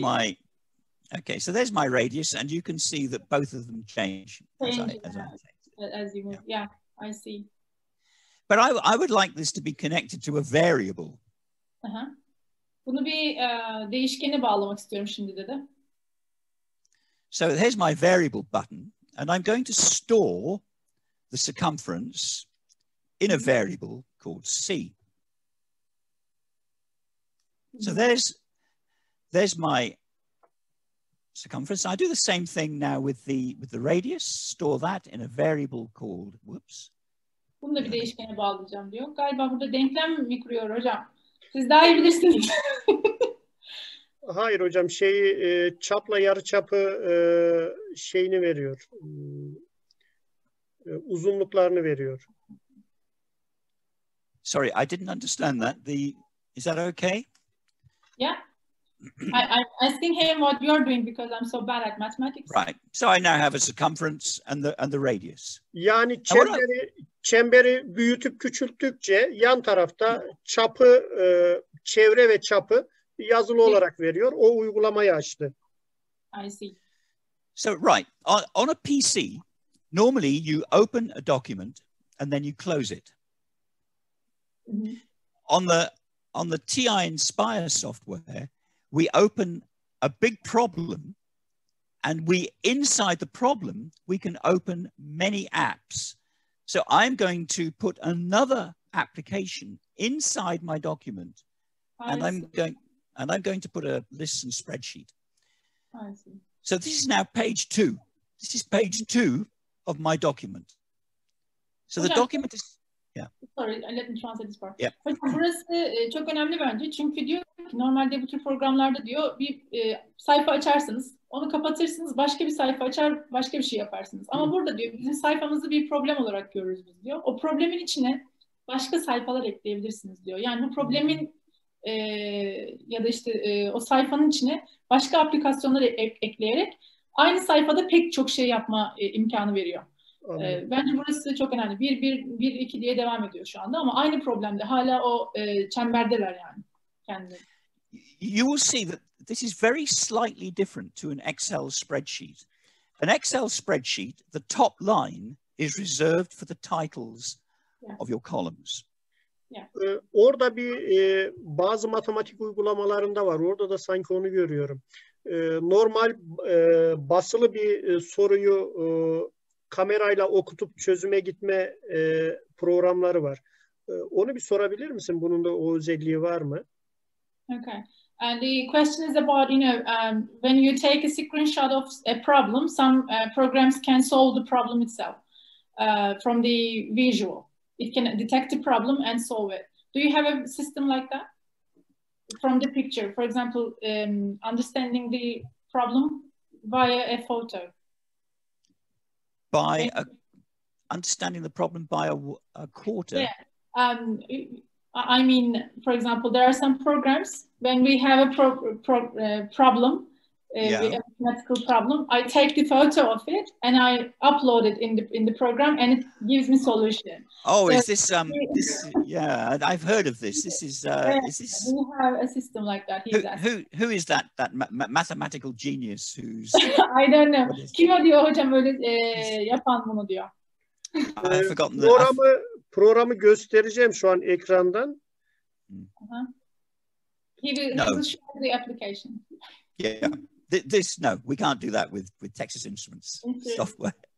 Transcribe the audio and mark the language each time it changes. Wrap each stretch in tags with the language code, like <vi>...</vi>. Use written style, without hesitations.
<en>my, okay, so there's my radius, and you can see that both of them change As you move. Yeah, I see. But I would like this to be connected to a variable.</en> <tr>Bunu bir değişkene bağlamak istiyorum şimdi dedi.</tr> <en>So here's my variable button, and I'm going to store the circumference in a variable called C. So there's my circumference. I do the same thing now with the radius. Store that in a variable called, whoops.</en> <tr>Bunu da bir değişkene bağlayacağım diyor. Galiba burada denklem mi kuruyor hocam? Siz daha iyi bilirsiniz. Hayır hocam, çapla yarıçapı şeyini veriyor. Uzunluklarını veriyor.</tr> <en>Sorry, I didn't understand that. Is that okay? Yeah. I'm asking him what you're doing because I'm so bad at mathematics. Right. So I now have a circumference and the radius.</en> <tr>Yani çemberi büyütüp küçülttükçe yan tarafta çapı, çevre ve çapı yazılı olarak veriyor. O uygulamayı açtı.</tr> <en>I see. So right, on a PC, normally you open a document and then you close it. On the TI Inspire software, we open a big problem, and inside the problem, we can open many apps. So I'm going to put another application inside my document, and I'm going to put a list and spreadsheet. I see. So this is now page 2. This is page 2 of my document. So the document is, yeah. Sorry, let me translate this part. Yep.</en> <tr>Burası çok önemli bence. Çünkü diyor ki normalde bu tür programlarda diyor bir sayfa açarsınız, onu kapatırsınız, başka bir sayfa açar, başka bir şey yaparsınız. Ama burada diyor bizim sayfamızı bir problem olarak görürüz biz diyor. O problemin içine başka sayfalar ekleyebilirsiniz diyor. Yani bu problemin ya da işte o sayfanın içine başka aplikasyonları ekleyerek aynı sayfada pek çok şey yapma imkanı veriyor. Bence burası çok önemli. 1-1-1-2 diye devam ediyor şu anda ama aynı problemde hala o çemberdeler yani kendileri.</tr> <en>You will see that this is very slightly different to an Excel spreadsheet. An Excel spreadsheet, the top line is reserved for the titles of your columns.</en> <tr>Orada bazı matematik uygulamalarında var. Orada da sanki onu görüyorum. Normal basılı bir soruyu kamerayla okutup çözüme gitme programları var. Onu bir sorabilir misin? Bunun da o özelliği var mı?</tr> <en>Okay. And the question is about, when you take a screenshot of a problem, some programs can solve the problem itself from the visual. It can detect the problem and solve it. Do you have a system like that? From the picture, for example, understanding the problem via a photo. Understanding the problem by a quarter. Yeah. I mean, for example, there are some programs when we have a problem, a mathematical problem. I take the photo of it and I upload it in the program, and it gives me solution. Oh, so, is this yeah? I've heard of this. This is is this? We have a system like that. Who is that mathematical genius who's? I don't know.</en> <tr>Kim o diyor hocam öyle yapan bunu diyor.</tr> <en>I've forgotten</en> <tr>programı göstereceğim şu an ekrandan.</tr> <en>He will show the application. Yeah. No, we can't do that with Texas Instruments software.</en>